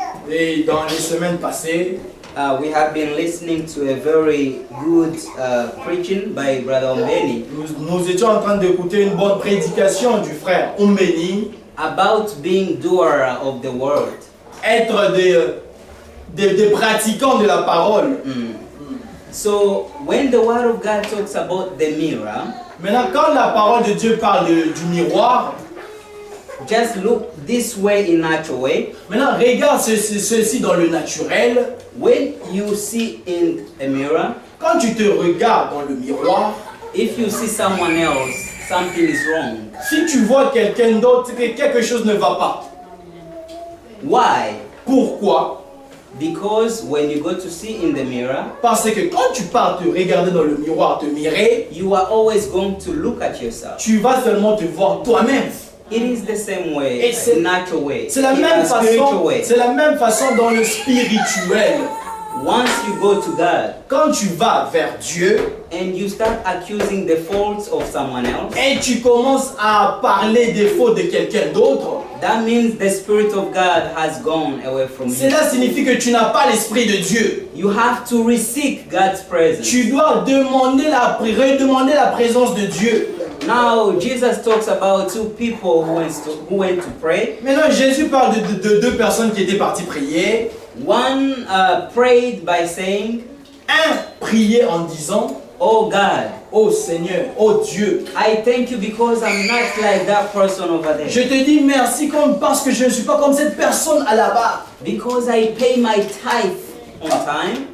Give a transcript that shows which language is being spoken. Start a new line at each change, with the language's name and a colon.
French: Et dans les semaines passées,
English: we have been listening to a very good preaching by Brother Ombeni
French: nous étions en train d'écouter une bonne prédication du frère Umbeni,
English: about being doer of the word.
French: être des pratiquants de la parole.
English: So when the word of God talks about the mirror,
French: Maintenant, quand la parole de Dieu parle du miroir,
English: just look this way in natural way.
French: maintenant regarde ceci dans le naturel.
English: When you see in a mirror,
French: Quand tu te regardes dans le miroir,
English: if you see someone else, something is wrong.
French: si tu vois quelqu'un d'autre, c'est que quelque chose ne va pas.
English: Why?
French: Pourquoi?
English: Because when you go to see in the mirror,
French: Parce que quand tu pars te regarder dans le miroir, te mirer,
English: you are always going to look at yourself.
French: tu vas seulement te voir toi-même.
English: It is the same way,
French: Et c'est-
English: natural way,
French: C'est la
English: in
French: même
English: a spiritual
French: façon.
English: way.
French: C'est la même façon dans le spirituel.
English: Once you go to God
French: Quand tu vas vers Dieu
English: and you start accusing the faults of someone else,
French: et tu commences à parler des fautes de quelqu'un d'autre,
English: that means the Spirit of God has gone away from you.
French: cela signifie que tu n'as pas l'esprit de Dieu.
English: You have to re-seek God's presence.
French: Tu dois redemander la présence de Dieu.
English: Now, Jesus talks about two people who went to pray.
French: Maintenant, Jésus parle de deux personnes qui étaient parties prier.
English: One prayed by saying,
French: Un priait en disant,
English: oh God,
French: ô Seigneur, ô Dieu,
English: I thank you because I'm not like that person over there.
French: je te dis merci parce que je ne suis pas comme cette personne à là-bas.
English: Because I pay my tithe on time.